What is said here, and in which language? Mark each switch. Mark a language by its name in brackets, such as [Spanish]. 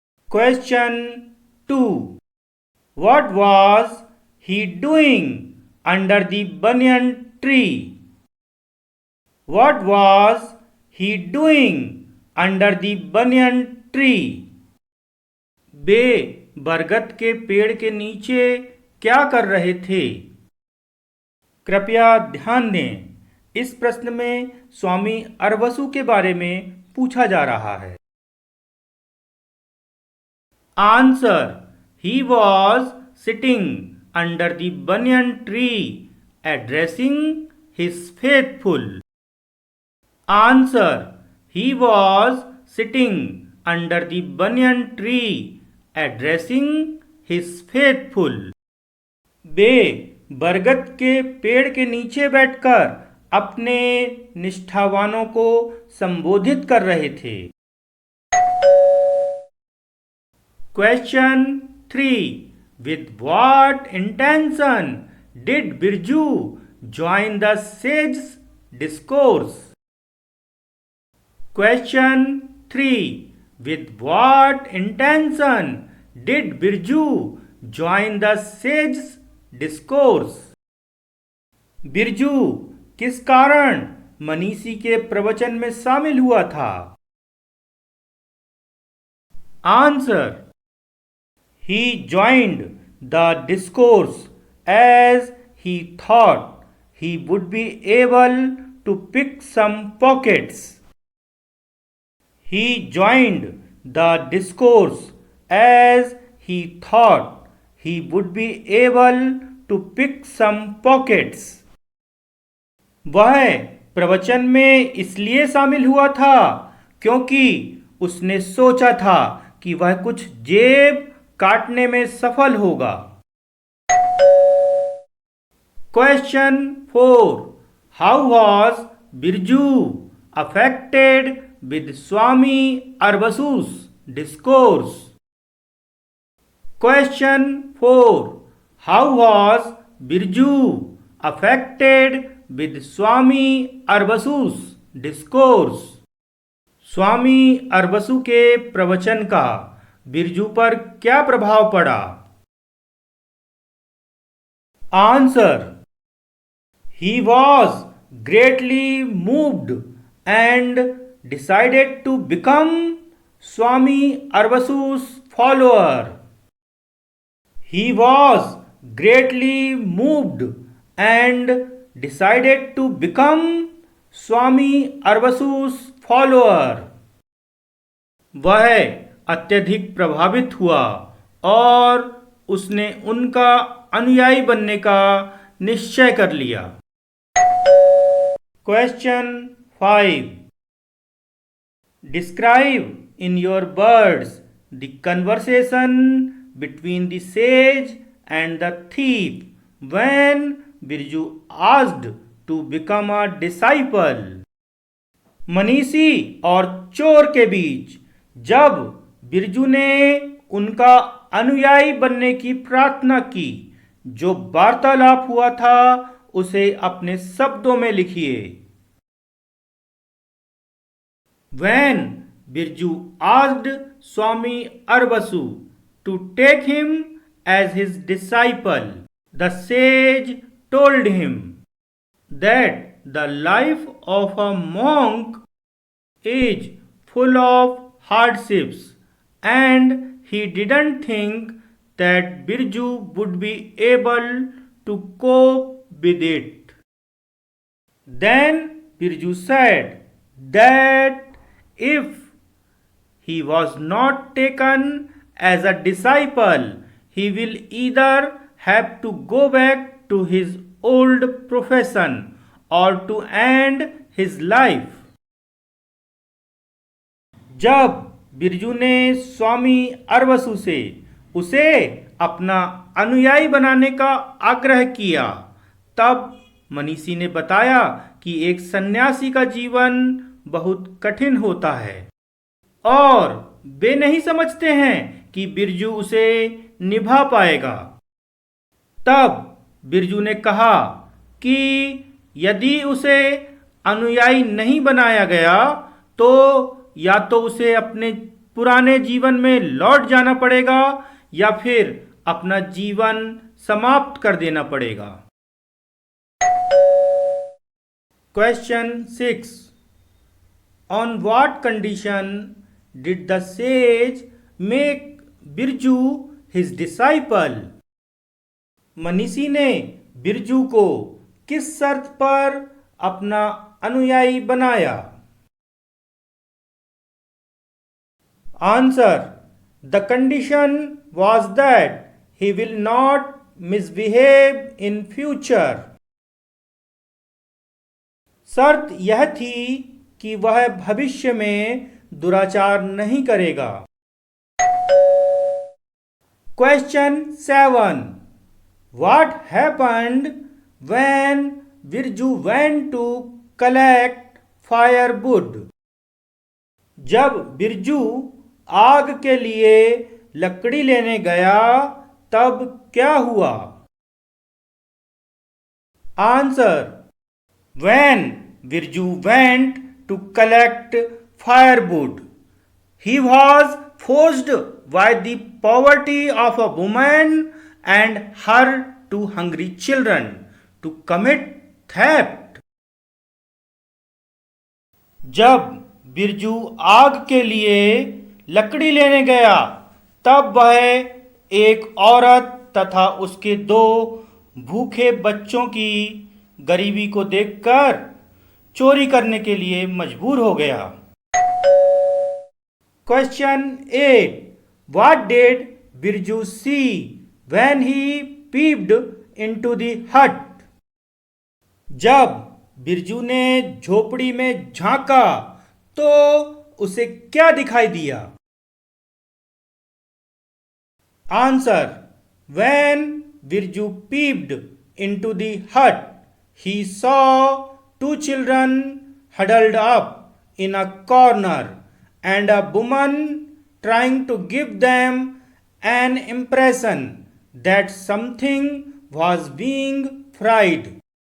[English] Question 2. What was he doing under the banyan tree? What was he doing under the banyan tree? [Hindi] वे बरगद के पेड़ के नीचे क्या कर रहे थे? कृपया ध्यान दें, इस प्रश्न में स्वामी अरवसु के बारे में पूछा जा रहा है. [English] Answer: he was sitting under the banyan tree addressing his faithful. Answer: he was sitting under the banyan tree addressing his faithful. [Hindi] वे बरगद के पेड़ के नीचे बैठकर अपने निष्ठावानों को संबोधित कर रहे थे. [English] Question 3. With what intention did Birju join the sage's discourse? Question 3. With what intention did Birju join the sage's discourse? [Hindi] Birju किस कारण मनीषी के प्रवचन में शामिल हुआ था? [English] Answer: he joined the discourse as he thought he would be able to pick some pockets. He joined the discourse as he thought he would be able to pick some pockets. [Hindi] वह प्रवचन में इसलिए शामिल हुआ था क्योंकि उसने सोचा था कि वह कुछ जेब काटने में सफल होगा. [English] Question 4. How was Birju affected with Swami Arvasu's discourse? Question 4. How was Birju affected with Swami Arvasu's discourse? [Hindi] स्वामी अरवसु के प्रवचन का बिरजू पर क्या प्रभाव पड़ा? [English] Answer: he was greatly moved and decided to become Swami Arvasu's follower. He was greatly moved and decided to become Swami Arvasu's follower. [Hindi] वह अत्यधिक प्रभावित हुआ और उसने उनका अनुयायी बनने का निश्चय कर लिया. [English] Question 5. Describe in your words the conversation between the sage and the thief when Birju asked to become a disciple. [Hindi] मनीषी और चोर के बीच जब बिरजू ने उनका अनुयायी बनने की प्रार्थना की, जो वार्तालाप हुआ था उसे अपने शब्दों में लिखिए. [English] When Birju asked Swami Arvasu to take him as his disciple, the sage told him that the life of a monk is full of hardships and he didn't think that Birju would be able to cope with it. Then Birju said that if he was not taken as a disciple, he will either have to go back to his old profession or to end his life. [Hindi] जब बिरजू ने स्वामी अरवसु से उसे अपना अनुयायी बनाने का आग्रह किया, तब मनीषी ने बताया कि एक सन्यासी का जीवन बहुत कठिन होता है और वे नहीं समझते हैं कि बिरजू उसे निभा पाएगा। तब बिरजू ने कहा कि यदि उसे अनुयायी नहीं बनाया गया तो या तो उसे अपने पुराने जीवन में लौट जाना पड़ेगा या फिर अपना जीवन समाप्त कर देना पड़ेगा। [English] Question 6. On what condition did the sage make Birju his disciple? [Hindi] मनीषी ने बिरजू को किस शर्त पर अपना अनुयायी बनाया? [English] Answer. The condition was that he will not misbehave in future. [Hindi] शर्त यह थी कि वह भविष्य में दुराचार नहीं करेगा। [English] Question 7. What happened when Birju went to collect firewood? [Hindi] जब बिरजू आग के लिए लकड़ी लेने गया तब क्या हुआ? [English] Answer. When Birju went to collect firewood, he was forced by the poverty of a woman and her two hungry children to commit theft. [Hindi] जब बिरजू आग के लिए लकड़ी लेने गया तब वह एक औरत तथा उसके दो भूखे बच्चों की गरीबी को देखकर चोरी करने के लिए मजबूर हो गया। [English] Question 8. What did Birju see when he peeped into the hut? [Hindi] जब बिरजू ने झोपड़ी में झांका तो उसे क्या दिखाई दिया? [English] Answer. When Birju peeped into the hut, he saw two children huddled up in a corner and a woman trying to give them an impression that something was being fried.